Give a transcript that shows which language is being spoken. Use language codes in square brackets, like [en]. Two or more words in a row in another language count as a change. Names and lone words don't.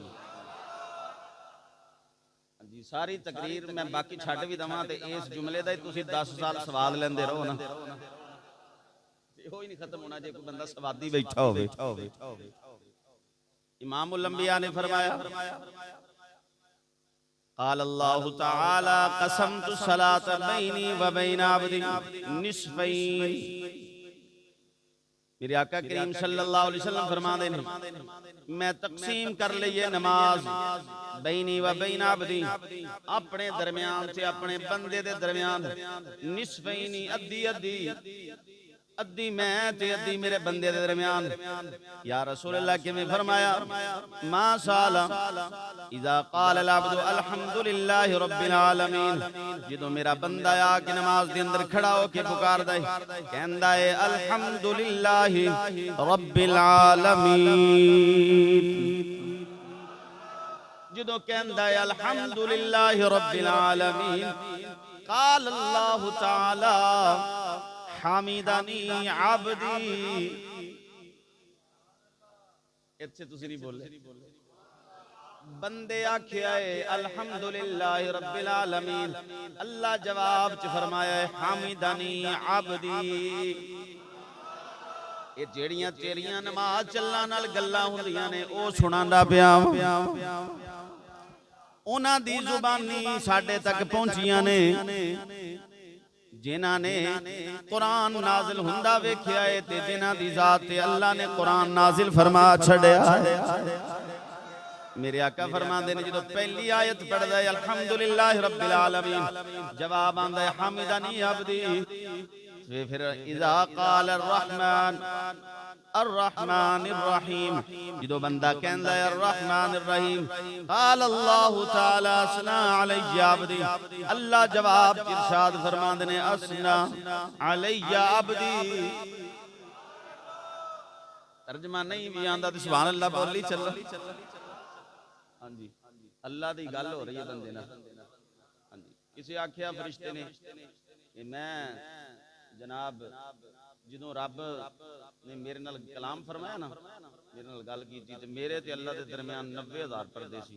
[pa] جی، ساری تقریر میں باقی چھڈ بھی دواں تے اس جملے دا ہی تسیں 10 سال سواد لیندے رہو نا، ہو ہی نہیں ختم ہونا جے کوئی بندہ سوادی بیٹھا ہووے. امام الانبیاء نے فرمایا, [ar] قال الله تعالى قسمت الصلاة بيني وبين عبدي نصفين. [pa] میرے آقا کریم [ar] صلى الله عليه وسلم [pa] فرماتے ہیں، میں تقسیم کر لئی اے نماز [ar] بيني وبين عبدي, [pa] اپنے درمیان سے اپنے بندے دے درمیان، نصفینی اَدھی اَدھی، اَدھی میں تے اَدھی میرے بندے دے درمیان. [ar] يا رسول الله [pa] کِویں فرمایا, [ar] ما سأل إذا قال العبد الحمد لله رب العالمين, [pa] جدوں میرا بندہ آ کے نماز دے اندر کھڑا ہو کے پکاردا ہے، کہندا ہے [ar] الحمد لله رب العالمين. [pa] جدوں کہندا ہے [ar] الحمد لله رب العالمين، قال الله تعالى حمدني عبدي. [pa] ایتھے تسیں نہیں بولے، بندے آکھیا ہے [ar] الحمد لله رب العالمين, [pa] اللہ جواب چ فرمایا ہے [ar] حمدني عبدي. [pa] ایہ جیہڑیاں تیریاں نماز چلنا نال گلاں ہندیاں نے او سناندا پیا، اوہناں دی زبانی ساڈے تک پہنچیاں نے، جنہاں نے قرآن نازل ہندا ویکھیا ہے تے جنہاں دی ذات تے اللہ نے قرآن نازل فرما چھڈیا ہے. میرے آقا فرماتے نے، جو پہلی آیت پڑھدا ہے [ar] الحمد لله رب العالمين, [pa] جواب آندا ہے [ar] حمدني عبدي. فر إذا قال الرحمن الرحمن الرحيم, [pa] جو بندہ کہندا ہے [ar] الرحمن الرحيم، قال الله تعالى أثنى علي عبدي, [pa] اللہ جواب ارشاد فرماتے نے [ar] أثنى علي عبدي. [pa] ترجمہ نہیں بھی آندا تو [ar] سبحان الله [pa] بولی چل. ہاں جی، اللہ کی گل ہو رہی ہے بندے نال. ہاں جی، کسی آکھیا فرشتے نے کہ میں جناب جدوں رب نے میرے نال کلام فرمایا نا، میرے نال گل کیتی تے میرے تے اللہ دے درمیان 90,000 پردے سی.